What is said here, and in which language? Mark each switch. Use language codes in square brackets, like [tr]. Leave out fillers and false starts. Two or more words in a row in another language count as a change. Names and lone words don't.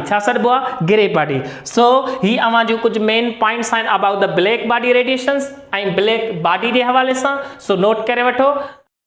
[sd] छा सॾिबो आहे, [en] grey body. [sd] सो ही अवां जूं कुझु [en] main points [sd] आहिनि [en] about the black body radiations [sd] ऐं [en] black body [sd] जे हवाले सां। सो नोट करे वठो।